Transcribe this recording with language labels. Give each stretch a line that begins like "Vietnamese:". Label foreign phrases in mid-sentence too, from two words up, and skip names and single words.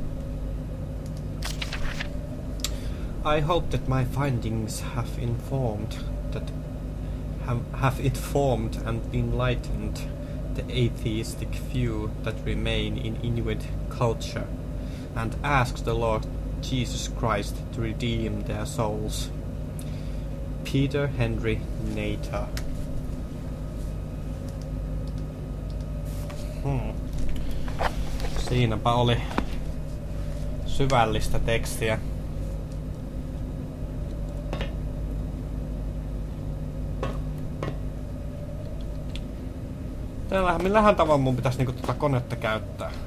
English: I hope that my findings have informed and enlightened the atheistic view that remain in Inuit culture, and ask the Lord Jesus Christ to redeem their souls. Peter Henry Nater.
Finnish: Siinäpä oli syvällistä tekstiä. Millähän tavalla mun pitäisi niinku tota konetta käyttää?